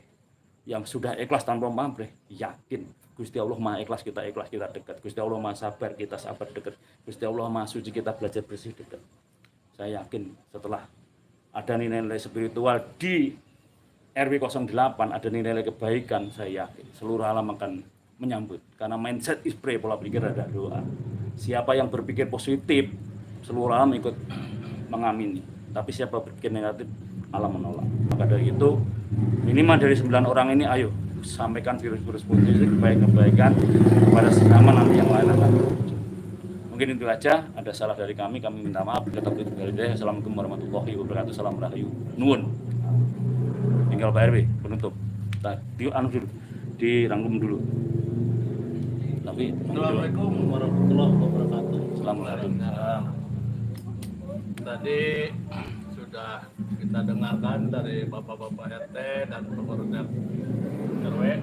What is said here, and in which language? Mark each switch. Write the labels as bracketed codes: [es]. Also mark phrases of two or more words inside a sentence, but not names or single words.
[id] Yang sudah ikhlas tanpa pamrih, yakin Gusti Allah Maha ikhlas kita dekat. Gusti Allah Maha sabar, kita sabar dekat. Gusti Allah Maha suci, kita belajar bersih dekat. Saya yakin setelah ada nilai-nilai spiritual di RW 08, ada nilai kebaikan, saya yakin seluruh alam akan menyambut. [en] Karena mindset is pray, [id] pola pikir ada doa. Siapa yang berpikir positif, seluruh alam ikut mengamini. Tapi siapa berpikir negatif, alam menolak. Maka dari itu, minimal dari 9 orang ini, ayo sampaikan virus-virus positif, kebaikan kepada sesama, nanti yang lain akan muncul. Mungkin itu aja, ada salah dari kami minta maaf. [ar] السلام عليكم ورحمة الله وبركاته. [id] Salam rahayu. Nuwun. Tinggal Pak RW penutup. Dirangkum dulu. Tapi [ar] السلام عليكم ورحمة الله وبركاته. Assalamualaikum. [id] Tadi sudah kita dengarkan dari bapak-bapak RT dan pengurus RW.